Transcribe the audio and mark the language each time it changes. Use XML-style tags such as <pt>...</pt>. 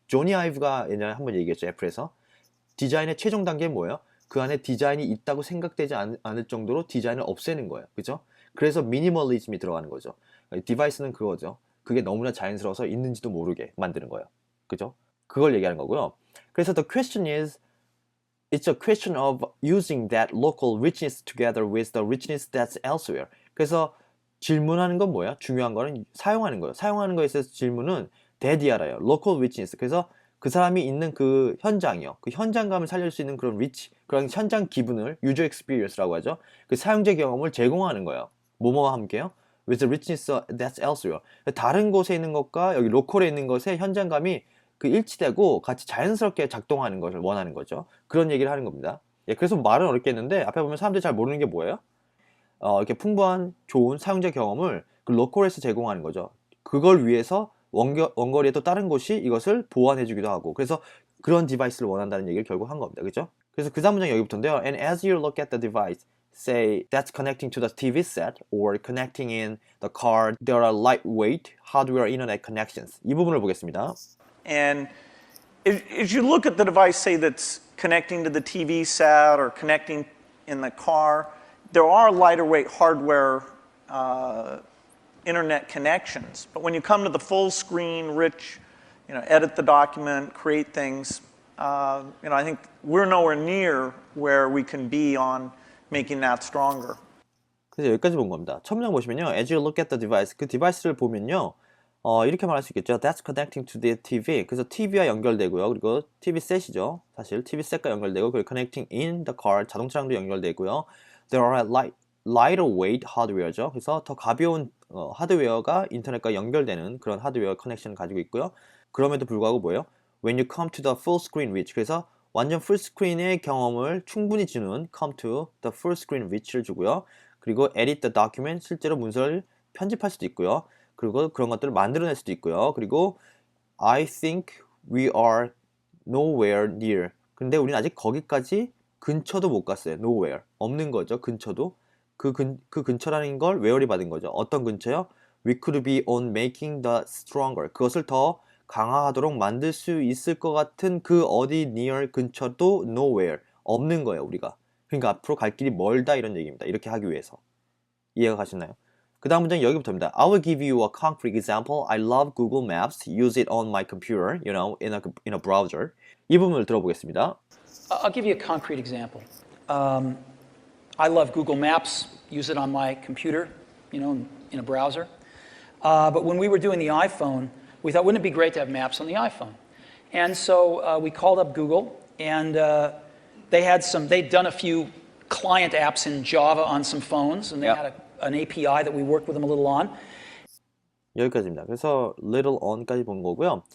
<ko>조니 아이브가 예전에 한번 얘기했죠. 애플에서. 디자인의 최종 단계는 뭐예요? 그 안에 디자인이 있다고 생각되지 않을 정도로 디자인을 없애는 거예요. 그죠? 그래서 미니멀리즘이 들어가는 거죠. 디바이스는 그거죠. 그게 너무나 자연스러워서 있는지도 모르게 만드는 거예요. 그죠? 그걸 얘기하는 거고요. 그래서</ko> <en>the question is, it's a question of using that local richness together with the richness that's elsewhere.</en> <ko>그래서 질문하는 건 뭐야? 중요한 거는 사용하는 거예요. 사용하는 거에 있어서 질문은 대디아라요.</ko> <en>local richness.</en> <ko>그래서 그 사람이 있는 그 현장이요. 그 현장감을 살릴 수 있는 그런 rich, 그런 현장 기분을</ko> <en>user experience</en> <ko>라고 하죠. 그 사용자 경험을 제공하는 거예요. 뭐뭐와 함께요?</ko> <en>with the richness that's elsewhere.</en> <ko>다른 곳에 있는 것과 여기 로컬에 있는 것의 현장감이 그 일치되고 같이 자연스럽게 작동하는 것을 원하는 거죠. 그런 얘기를 하는 겁니다. 예, 그래서 말은 어렵겠는데 앞에 보면 사람들이 잘 모르는 게 뭐예요? 이렇게 풍부한 좋은 사용자 경험을 그 로컬에서 제공하는 거죠. 그걸 위해서 원거리에 또 다른 곳이 이것을 보완해 주기도 하고, 그래서 그런 디바이스를 원한다는 얘기를 결국 한 겁니다. 그죠? 그래서 그 다음 문장 여기부터인데요.</ko> <en>And as you look at the device, say that's connecting to the TV set or connecting in the car, there are lightweight hardware internet connections.</en> <ko>이 부분을 보겠습니다.</ko> <en>And as you look at the device, say that's connecting to the TV set or connecting in the car, there are lighter weight hardware internet connections. But when you come to the full screen, rich, edit the document, create things, I think we're nowhere near where we can be on making that stronger.</en> <ko>그래서 여기까지 본 겁니다. 첫 문장 보시면요.</ko> <en>As you look at the device,</en> <ko>그 디바이스를 보면요. 이렇게 말할 수 있겠죠.</ko> <en>That's connecting to the TV.</en> <ko>그래서 TV와 연결되고요. 그리고 TV 셋이죠. 사실 TV 셋과 연결되고, 그리고</ko> <en>connecting in the car,</en> <ko>자동차랑도 연결되고요.</ko> <en>There are lighter weight hardware죠.</en> <ko>그래서 더 가벼운 하드웨어가 인터넷과 연결되는 그런 하드웨어 커넥션을 가지고 있고요. 그럼에도 불구하고 뭐예요?</ko> <en>When you come to the full screen reach.</en> <ko>그래서 완전 풀스크린의 경험을 충분히 주는</ko> <en>come to the full screen reach</en> <ko>를 주고요.</ko> <en>그리고 edit the document.</en> <ko>실제로 문서를 편집할 수도 있고요. 그리고 그런 것들을 만들어낼 수도 있고요.</ko> <en>그리고 I think we are nowhere near.</en> <ko>근데 우리는 아직 거기까지 근처도 못 갔어요. nowhere. 없는 거죠. 근처도. 그 근처라는 걸 where이 받은 거죠. 어떤 근처요?</ko> <en>We could be on making the stronger.</en> <ko>그것을 더 강화하도록 만들 수 있을 것 같은 그 어디 near 근처도 nowhere. 없는 거예요, 우리가. 그러니까 앞으로 갈 길이 멀다 이런 얘기입니다. 이렇게 하기 위해서. 이해가 가시나요? 그 다음 문장 여기부터입니다.</ko> <en>I will give you a concrete example. I love Google Maps. Use it on my computer, in a browser.</en> <ko>이 부분을 들어보겠습니다.</ko> <en>I'll give you a concrete example. I love Google Maps, use it on my computer, in a browser. But when we were doing the iPhone, we thought, wouldn't it be great to have maps on the iPhone? And so we called up Google, and they'd done a few client apps in Java on some phones, and they had an API that we worked with them a little on.</en> <ko>여기까지입니다. 그래서</ko> <en>little on</en> <ko>까지 본 거고요.</ko>